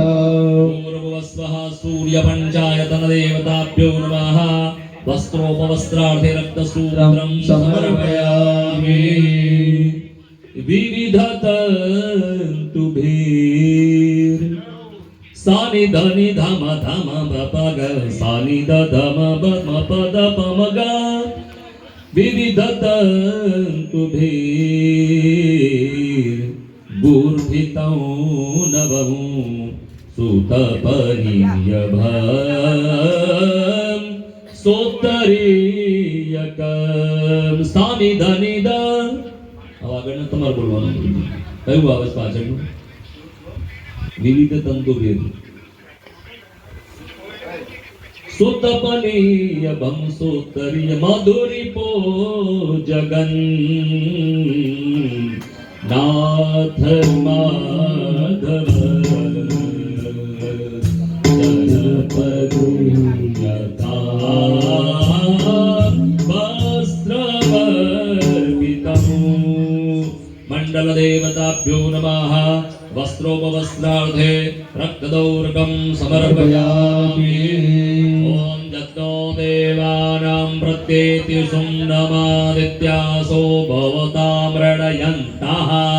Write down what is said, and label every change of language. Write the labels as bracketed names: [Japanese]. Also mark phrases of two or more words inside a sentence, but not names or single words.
[Sanskrit] पूर्वस्वः सूर्यपञ्चायतनदेवताभ्यो नमः वस्त्रोपवस्त्रार्थे रक्तसूत्रं समर्पयामि विविधतन्तुभिर् सानि धनि धम धम पग सानि धम बम पद पमग विविधतन्तुभिर् गुर्भितं नवं सुतपनीयभं सोत्तरीयकं सानि धनि द [Gujarati] આગળનું તમારે બોલવાનું કયું આવે છે પાછળનું [Sanskrit] विविध तंतुभेद सुतपनीय भंसोत्तरीय मधुरीपो जगन નાથ માધવ मंडलदेवताभ्यो नमः वस्त्रोपवस्त्रार्थे रक्तदौर्गं समर्पयामि ॐ यज्ञो देवानां प्रत्येति सुम्नमादित्यासो भवतां मृडयन्तः